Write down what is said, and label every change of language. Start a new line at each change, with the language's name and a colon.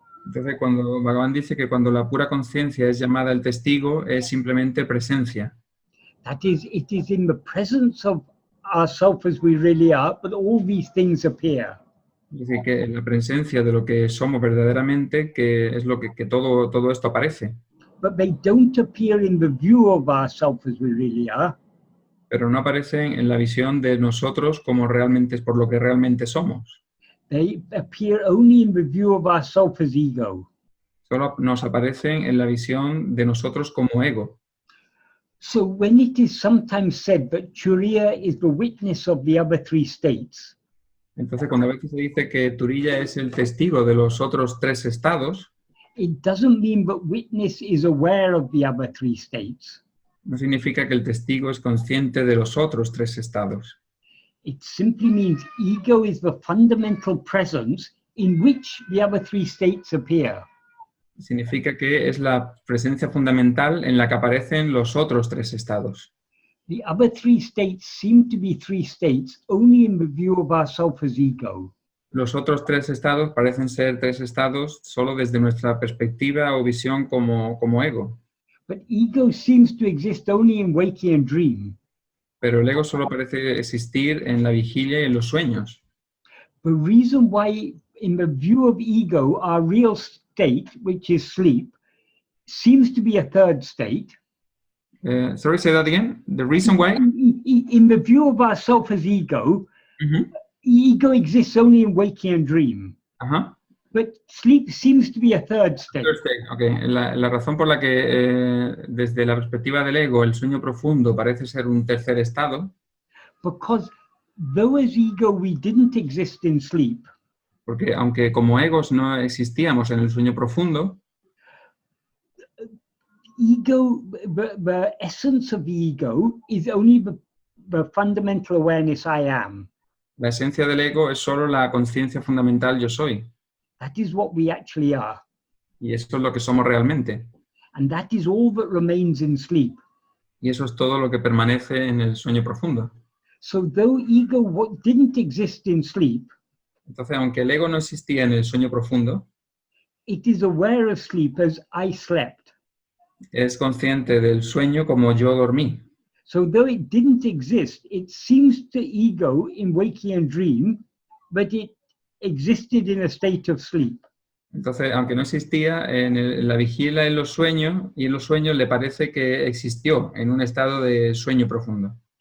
Spanish: Entonces cuando Bhagavan dice que cuando la pura conciencia es llamada el testigo, es simplemente presencia.
English: That is, it is in the presence of ourselves as we really are, but all these things appear.
Spanish: Es decir, que en la presencia de lo que somos verdaderamente, que es lo que todo esto aparece.
English: But they don't appear in the view of ourselves as we really are.
Spanish: Pero no aparecen en la visión de nosotros como realmente es por lo que realmente somos.
English: They appear only in the view of ourselves as ego.
Spanish: Solo nos aparecen en la visión de nosotros como ego.
English: So when it is sometimes said that turīya is the witness of the other three states,
Spanish: Entonces, cuando a veces se dice que turīya es el testigo de los otros tres estados,
English: it doesn't mean that witness is aware of the other three states.
Spanish: no significa que el testigo es consciente de los otros tres estados.
English: It simply means ego is the fundamental presence in which the other three states appear.
Spanish: Significa que es la presencia fundamental en la que aparecen los otros tres estados.
English: The other three states seem to be three states only in the view of ourself as ego.
Spanish: Los otros tres estados parecen ser tres estados solo desde nuestra perspectiva o visión como ego.
English: But ego seems to exist only in waking and dream.
Spanish: Pero el ego solo parece existir en la vigilia y en los sueños.
English: The reason why, in the view of ego, our real state, which is sleep, seems to be a third state. Sorry, say that again. The reason why? In the view of ourself as ego, ego exists only in waking and dream. But sleep seems to be a third state. Okay.
Spanish: La razón por la que desde la perspectiva del ego el sueño profundo parece ser un tercer estado.
English: Because though as ego we didn't exist in sleep.
Spanish: Porque aunque como egos no existíamos en el sueño profundo,
English: ego, the essence of the ego is only the fundamental awareness I am.
Spanish: La esencia del ego es solo la conciencia fundamental yo soy.
English: That is what we actually are.
Spanish: Y eso es lo que somos realmente.
English: And that is all that remains in sleep.
Spanish: Y eso es todo lo que permanece en el sueño profundo.
English: So though ego didn't exist in sleep,
Spanish: entonces aunque el ego no existía en el sueño profundo,
English: it is aware of sleep as I slept.
Spanish: Es consciente del sueño como yo dormí.
English: So though it didn't exist, it seems to ego in waking and dream, but it existed in a state of sleep.
Spanish: Entonces, aunque no existía en la vigilia en los sueños, y en los sueños le parece que existió en un estado de sueño profundo.